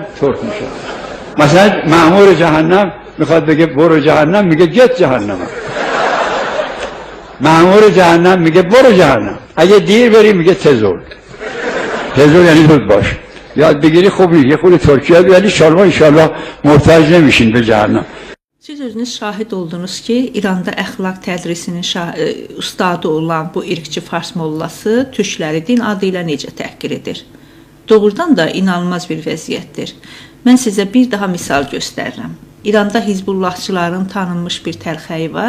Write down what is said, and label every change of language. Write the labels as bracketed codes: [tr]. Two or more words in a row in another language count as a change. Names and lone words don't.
[fa] ترک میشن مثلا مأمور جهنم میخواد بگه برو جهنم میگه گت جهنم مأمور جهنم میگه برو جهنم اگه دیر بری میگه تزول یعنی زود باش یاد بگیری خوب یه خود ترکی یاد ولی شما انشالله محتاج نمیشین به جهنم. [az] Siz özünüz şahid oldunuz ki, İranda əxlaq tədrisinin ustadı olan bu irqçi fars mollası türkləri din adı ilə necə təhqir edir? Doğrudan da inanılmaz bir vəziyyətdir. Mən sizə bir daha misal göstərirəm. İranda Hizbullahçıların tanınmış bir təlxəyi var.